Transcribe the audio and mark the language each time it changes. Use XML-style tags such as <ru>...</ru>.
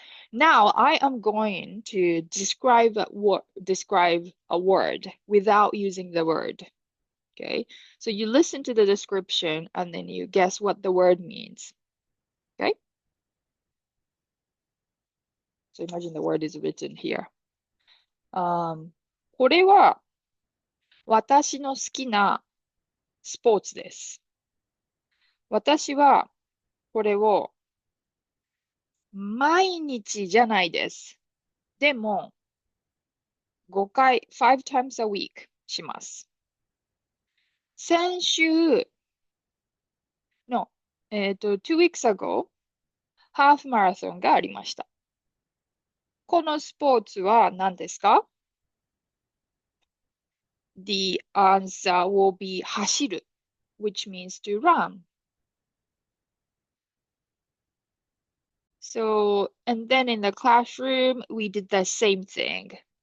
<en>Now I am going to describe a word without using the word. Okay, so you listen to the description and then you guess what the word means. Okay, so imagine the word is written here.</en> <ja>これは私の好きなスポーツです。私はこれを毎日じゃないです。でも5回、</ja> <en>5 times a week</en> <ja>します。先週の、</ja> <en>2 weeks ago、</en> <ja>ハーフマラソンがありました。このスポーツは何ですか？</ja> <en>The answer will be</en> <ja>走る</ja> <en>which means to run. So, and then in the classroom, we did the same thing.</en>